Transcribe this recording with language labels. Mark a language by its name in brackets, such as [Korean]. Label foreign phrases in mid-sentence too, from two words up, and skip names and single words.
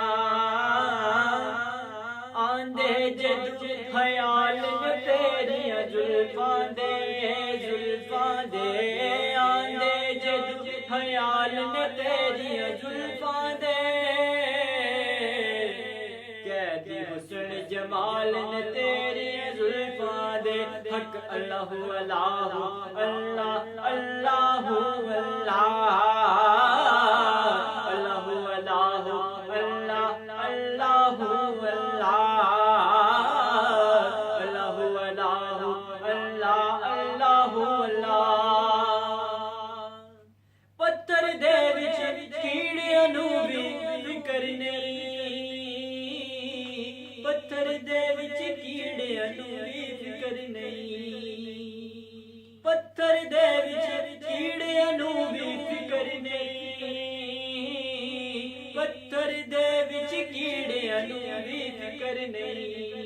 [Punjabi] آندے جدوں خیال نہ تیریاں زلفاں دے، زلفاں دے آندے جدوں خیال نہ تیریاں زلفاں دے. قیدی حسن جمال نہ تیریاں زلفاں دے. [Arabic] حق الله الله الله الله الله الله الله الله الله الله الله الله الله الله الله. [Punjabi] پتھر دے وچ کیڑیاں نوں بھی فکر نہیں، پتھر دے وچ کیڑیاں نوں بھی فکر نہیں، پتھر دے وچ کیڑیاں نوں بھی فکر نہیں، پتھر دے وچ کیڑیاں نوں بھی فکر نہیں.